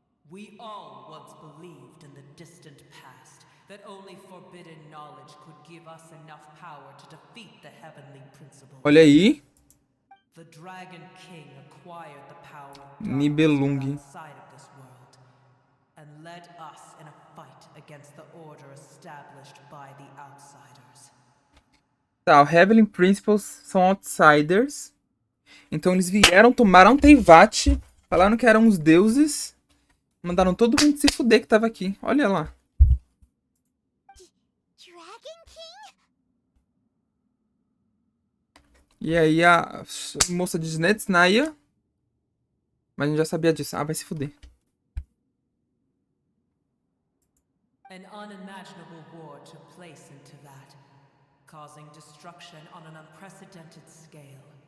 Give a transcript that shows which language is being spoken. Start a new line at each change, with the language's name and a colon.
English: We all once believed in the distant past that only forbidden knowledge could give us enough power to defeat the heavenly principles.
Portuguese: Olha aí.
English: The Dragon King acquired the power of Nibelung. darkness outside of this world and led us in a fight against the order established by the outsiders.
Portuguese: Tá, o Heavenly Principles são outsiders. Então eles vieram, tomaram Teyvat, falaram que eram os deuses, mandaram todo mundo se fuder que tava aqui. Olha lá.
English: Dragon King?
Portuguese: E aí a moça de Snetsnaya. Mas a gente já sabia disso. Ah, vai se fuder.
English: An unimaginable war took place into that, causing destruction on an unprecedented scale.